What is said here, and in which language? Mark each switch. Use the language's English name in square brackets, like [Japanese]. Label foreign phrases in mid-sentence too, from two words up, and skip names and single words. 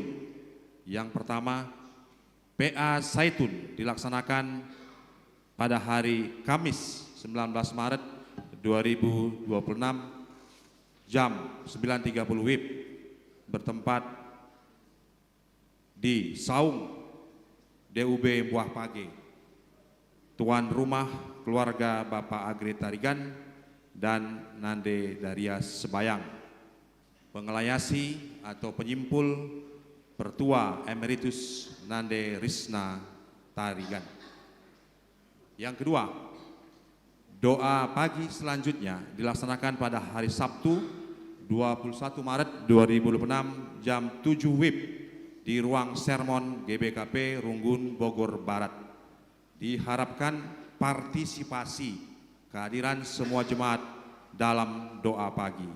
[Indonesian] Yang pertama, PA Saitun dilaksanakan pada hari Kamis 19 Maret 2026 jam 9.30 WIB bertempat di Saung DUB Buah Page. Tuan rumah keluarga Bapak Agri Tarigan dan Nande Darias Sebayang. Pengelayasi atau penyimpul Pertua Emeritus Nande Risna Tarigan. Yang kedua, doa pagi selanjutnya dilaksanakan pada hari Sabtu 21 Maret 2026 jam 7 WIB di ruang sermon GBKP Runggun Bogor Barat. Diharapkan partisipasi kehadiran semua jemaat dalam doa pagi.